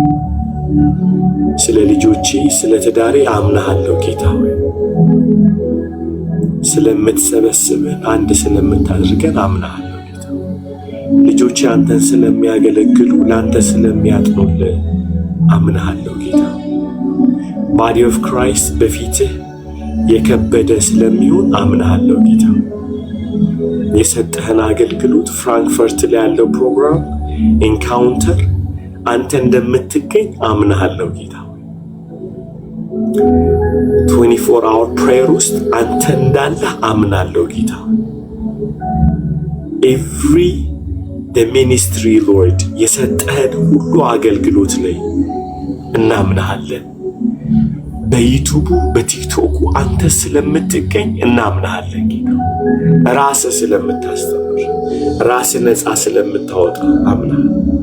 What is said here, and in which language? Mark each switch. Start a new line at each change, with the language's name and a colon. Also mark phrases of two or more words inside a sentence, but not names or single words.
Amharic: ስለ ልጆቼ ስለ ትዳሬ አምናለሁ ጌታ ሆይ። ስለምትሰበስበን አንድ ስለምታደርገን አምናለሁ ጌታ። ልጆቼ አንተን ስለሚያገለግሉ ለአንተ ስለሚያጥኑልህ አምናለሁ ጌታ።
English: body of Christ
Amharic: በፊትህ የከበደ ስለሚሆን አምናለሁ ጌታ። የሰጠህን አገልግሎት ፍራንክፈርት ላይ ያለው ፕሮግራም ኢንካውንተር አንተ እንደምትገኝ አምናለሁ ጌታ።
English: 24 hour prayer
Amharic: ውስጥ አንተ እንዳለ አምናለሁ ጌታ።
English: every the ministry Lord
Amharic: የሰጠህን ሁሉ አገልግሎት ላይ እናምናለን። በዩቲዩቡ በቲክቶኩ አንተ ስለምትገኝ እናምናለን ጌታ። ራስህ ስለምታስተምር ራስህ ነፃ ስለምታወጣ አምናለን